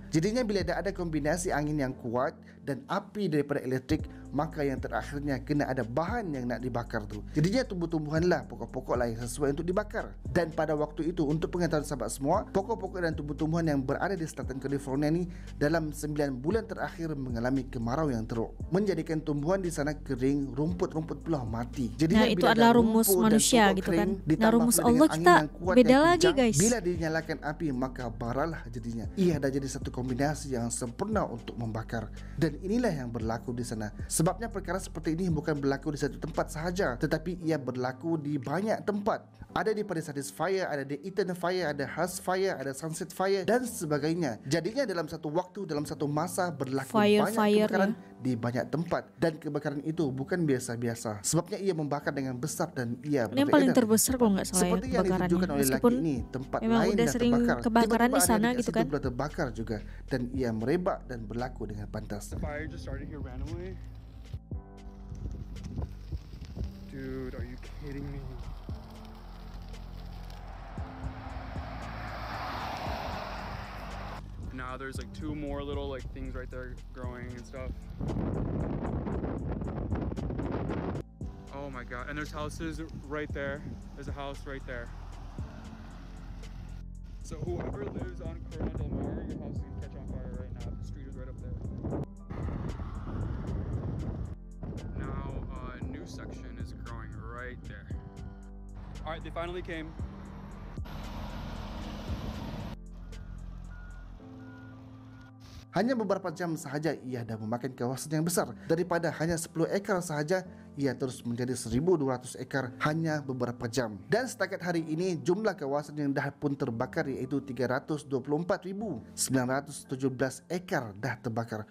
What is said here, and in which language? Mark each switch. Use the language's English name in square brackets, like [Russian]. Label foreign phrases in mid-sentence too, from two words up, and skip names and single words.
[Malay] Jadinya bila ada kombinasi angin yang kuat dan api daripada elektrik, maka yang terakhirnya kena ada bahan yang nak dibakar tu. Jadinya tumbuh-tumbuhanlah, pokok-pokok lah yang sesuai untuk dibakar. Dan pada waktu itu, untuk pengetahuan sahabat semua, pokok-pokok dan tumbuh-tumbuhan yang berada di selatan California ni dalam 9 bulan terakhir mengalami kemarau yang teruk, menjadikan tumbuhan di sana kering, rumput-rumput pula mati. Jadinya [Indonesian] itu adalah rumus manusia gitu kan. Nah, rumus Allah kita beda lagi guys. [Malay] Bila dinyalakan api maka baralah jadinya. Ia dah jadi satu kombinasi yang sempurna untuk membakar. Dan inilah yang berlaku di sana. Sebabnya perkara seperti ini bukan berlaku di satu tempat sahaja, tetapi ia berlaku di banyak tempat. Ada di Palisades Fire, ada di Eaton Fire, ada Hush Fire, ada Sunset Fire dan sebagainya. Jadinya dalam satu waktu, dalam satu masa berlaku banyak kebakaran di banyak tempat. Dan kebakaran itu bukan biasa-biasa. Sebabnya ia membakar dengan besar dan ia [Indonesian] ini yang paling terbesar kalau nggak salah [Malay] seperti ya, yang ditunjukkan oleh lelaki ini, tempat lain dah terbakar. [Indonesian] Kebakaran di sana gitu kan. [Malay] Tiba-tiba terbakar juga dan ia merebak dan berlaku dengan pantas. [English] The fire just started here randomly. Dude, are you kidding me? Now there's like 2 more little like things right there growing and stuff. Oh my god, and there's houses right there. There's a house right there. So whoever lives on Corona Del Mar, your house is gonna catch on fire right now. The street is right up there. Now a new section is growing right there. All right, they finally came. [Malay] Hanya beberapa jam sahaja ia dah memakan kawasan yang besar. Daripada hanya 10 ekar sahaja, ia terus menjadi 1,200 ekar hanya beberapa jam. Dan setakat hari ini, jumlah kawasan yang dah pun terbakar iaitu 324,917 ekar dah terbakar.